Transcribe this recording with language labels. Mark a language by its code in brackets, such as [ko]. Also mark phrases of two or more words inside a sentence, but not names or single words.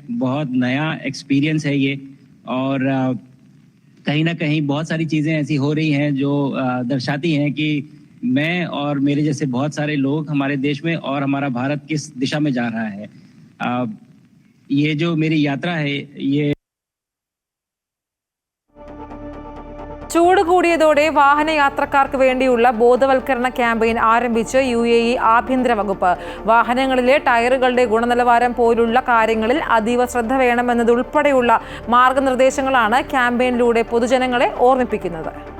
[hi] बहुत नया एक्सपीरियंस है ये, और कहीं ना कहीं बहुत सारी चीज़ें ऐसी हो रही हैं जो दर्शाती हैं कि मैं और मेरे जैसे बहुत सारे लोग हमारे देश में और हमारा भारत किस दिशा में जा रहा है. ये जो मेरी यात्रा है ये [ml] ചൂട് കൂടിയതോടെ വാഹനയാത്രക്കാർക്ക് വേണ്ടിയുള്ള ബോധവൽക്കരണ ക്യാമ്പയിൻ ആരംഭിച്ച് UAE ആഭ്യന്തര വകുപ്പ്. വാഹനങ്ങളിലെ ടയറുകളുടെ ഗുണനിലവാരം പോലുള്ള കാര്യങ്ങളിൽ അതീവ ശ്രദ്ധ വേണമെന്നതുൾപ്പെടെയുള്ള മാർഗനിർദ്ദേശങ്ങളാണ് ക്യാമ്പയിനിലൂടെ പൊതുജനങ്ങളെ ഓർമ്മിപ്പിക്കുന്നത്.